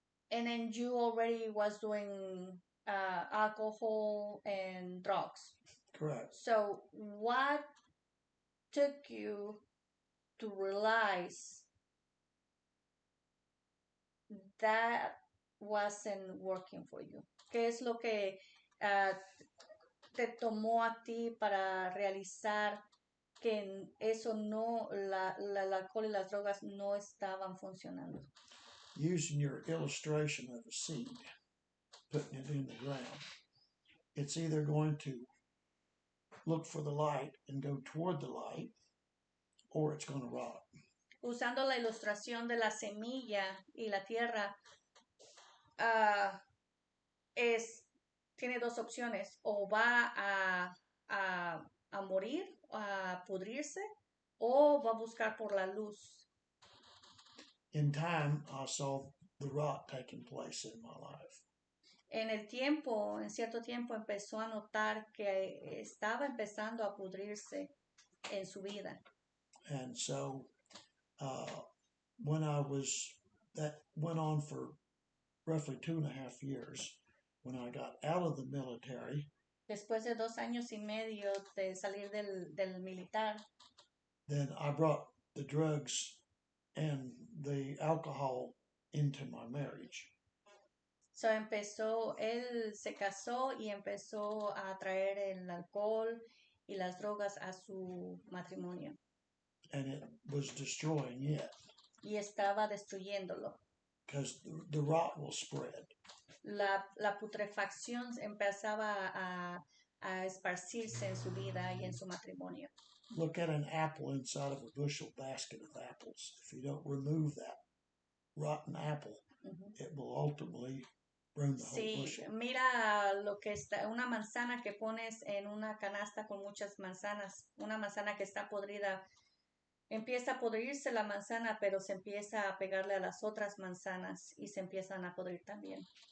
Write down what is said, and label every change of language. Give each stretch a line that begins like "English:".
English: and then you already was doing alcohol and drugs. Correct. So what took you to realize that wasn't working for you?
Spanish: ¿Qué es lo que te tomó a ti para realizar que eso no, el alcohol y las drogas no estaban funcionando?
English: Using your illustration of a seed, putting it in the ground, it's either going to look for the light and go toward the light, or it's going to rot.
Spanish: Usando la ilustración de la semilla y la tierra, tiene dos opciones: o va a morir, a pudrirse, o va a buscar por la luz.
English: In time, I saw the rot taking place in my life.
Spanish: En cierto tiempo, empezó a notar que estaba empezando a pudrirse en su vida.
English: And so, when that went on for roughly 2.5 years. When I got out of the military,
Spanish: Después de 2 años y medio de salir del militar,
English: then I brought the drugs and the alcohol into my marriage.
Spanish: so él se casó y empezó a traer el alcohol y las drogas a su matrimonio.
English: And it was destroying it.
Spanish: Y estaba destruyéndolo.
English: Because the rot will spread.
Spanish: La putrefacción empezaba a esparcirse en su vida y en su matrimonio.
English: Look at an apple inside of a bushel basket of apples. If you don't remove that rotten apple, it will ultimately ruin the whole bushel.
Spanish: Mira lo que está, una manzana que pones en una canasta con muchas manzanas, una manzana que está podrida. Empieza a podrirse la manzana, pero se empieza a pegarle a las otras manzanas y se empiezan a podrir también.